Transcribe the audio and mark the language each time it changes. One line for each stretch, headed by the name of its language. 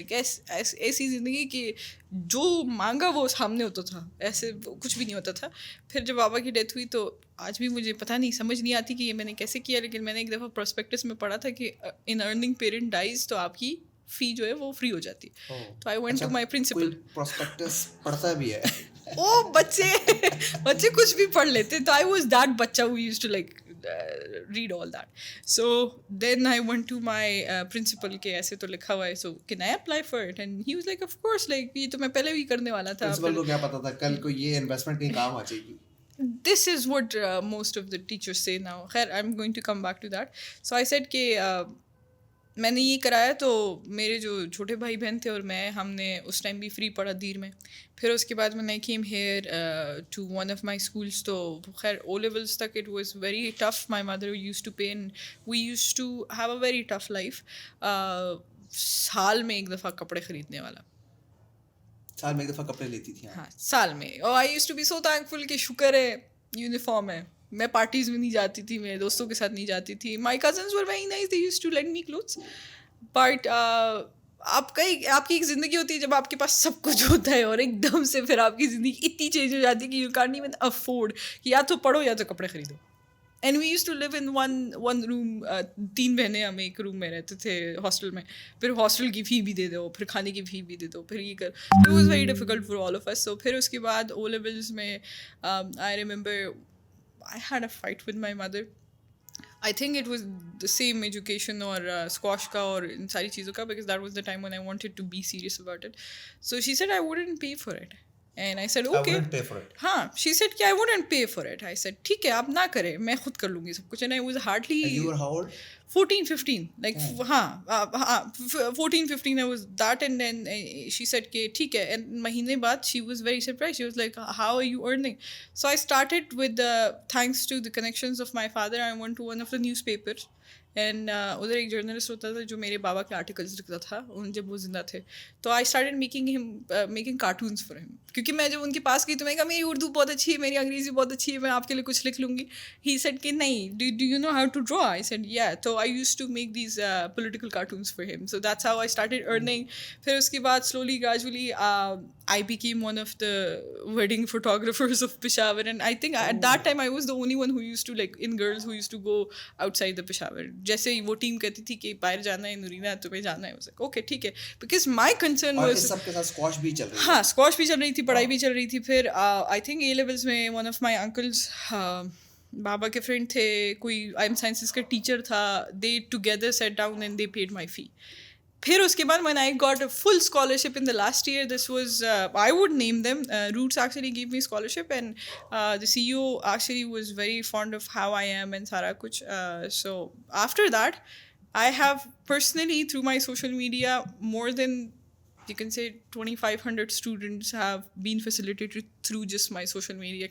Urdu: Like ایسی زندگی کہ جو مانگا وہ سامنے ہوتا تھا, ایسے کچھ بھی نہیں ہوتا تھا. پھر جب بابا کی ڈیتھ ہوئی تو آج بھی مجھے پتہ نہیں, سمجھ نہیں آتی کہ یہ میں نے کیسے کیا, لیکن میں نے ایک دفعہ پروسپیکٹس میں پڑھا تھا کہ
English: an earning parent dies
Urdu: تو آپ کی فی جو ہے وہ فری ہو جاتی.
English: تو I went to my principal.
Urdu: Prospectus پڑھتا بھی ہے او بچے کچھ بھی پڑھ لیتے.
English: تو I was that بچہ who used to like read all that. So then I went to my principal
Urdu: کہ ایسے تو لکھا ہوا ہے,
English: so can I apply for it? And he was like of course, like
Urdu: یہ تو میں پہلے بھی کرنے والا تھا. پرنسپل کو کیا پتا تھا کل کو یہ انویسٹمنٹ کہیں کام آ جائے گی.
English: This is what most of the teachers say now. خیر I'm going to come back to that. So I said
Urdu: کہ میں نے یہ کرایا, تو میرے جو چھوٹے بھائی بہن تھے اور میں, ہم نے اس ٹائم بھی فری پڑھا دیر میں. پھر اس کے بعد میں
English: came here to one of my schools,
Urdu: تو خیر
English: O levels تک it was very tough. My mother use to pay and we use to have a very tough life.
Urdu: سال میں ایک دفعہ کپڑے خریدنے والا, سال میں ایک دفعہ کپڑے لیتی تھی. ہاں سال میں.
English: اور I use to be so thankful
Urdu: کہ شکر ہے یونیفارم ہے. میں پارٹیز میں نہیں جاتی تھی, میرے دوستوں کے ساتھ نہیں جاتی تھی.
English: My cousins were very nice, they use to lend me clothes.
Urdu: But آپ کی ایک زندگی ہوتی ہے جب آپ کے پاس سب کچھ ہوتا ہے, اور ایک دم سے پھر آپ کی زندگی اتنی چینج ہو جاتی ہے کہ
English: you can't even afford
Urdu: کہ یا تو پڑھو یا تو کپڑے خریدو.
English: and we use to live in one room,
Urdu: 3 بہنیں, ہم ایک روم میں رہتے تھے ہاسٹل میں. پھر ہاسٹل کی فی بھی دے دو, پھر کھانے کی فی بھی دے دو, پھر یہ کر.
English: It was very difficult for all of us. So
Urdu: پھر اس کے بعد
English: O levels میں I remember I had a fight with my mother. I think it was the same education
Urdu: اور squash کا اور ان ساری چیزوں کا,
English: because that was the time when I wanted to be serious about it. So she said I wouldn't pay for it. And I said okay. I wouldn't pay for it. ہاں, she said کہ I wouldn't pay for it. I said
Urdu: ٹھیک ہے آپ نہ کریں, میں خود کر لوں گی سب کچھ.
English: And I was hardly. And you were how old? 14-15, like ہاں 14-15 I was that. And then she said
Urdu: کہ ٹھیک ہے.
English: And
Urdu: مہینے بعد
English: she was very surprised. She was like how are you earning? So I started with thanks to the connections of my father, I went to one of the newspapers.
Urdu: And ادھر ایک journalist ہوتا تھا جو میرے بابا کے articles لکھتا تھا جب وہ زندہ تھے.
English: تو I started making cartoons for him,
Urdu: کیونکہ میں جب ان کے پاس گئی تو میں کہا میری اردو بہت اچھی ہے, میری انگریزی بہت اچھی ہے, میں آپ کے لیے کچھ لکھ لوں گی.
English: he said
Urdu: کہ نہیں,
English: Do you know how to draw? I said yeah. تو I use to make these political cartoons for him. So that's how I started earning.
Urdu: پھر اس کے بعد
English: Slowly gradually I became one of the wedding photographers of Peshawar, and I think at that time I was the only one who used to, like, in girls who used to go outside the Peshawar.
Urdu: جیسے وہ team کہتی تھی کہ باہر جانا ہے نورینا تمہیں جانا ہے, اوکے ٹھیک ہے,
English: because my concern was
Urdu: سب کے ساتھ اسکواش بھی چل رہی تھی. ہاں اسکواش بھی چل رہی تھی, پڑھائی بھی چل رہی تھی. پھر آئی تھنک اے لیولس میں ون آف مائی انکلز بابا کے فرینڈ تھے, کوئی آئی ایم سائنسز کا ٹیچر تھا,
English: They together sat down and they paid my fee.
Urdu: پھر اس کے بعد
English: when I got a full scholarship in the last year, this was I would name them, Roots actually gave me scholarship, and the CEO actually was very fond of how I am and
Urdu: sara kuch.
English: So after that I have personally through my social media more than, you can say, 2500 students have been facilitated through just my social media.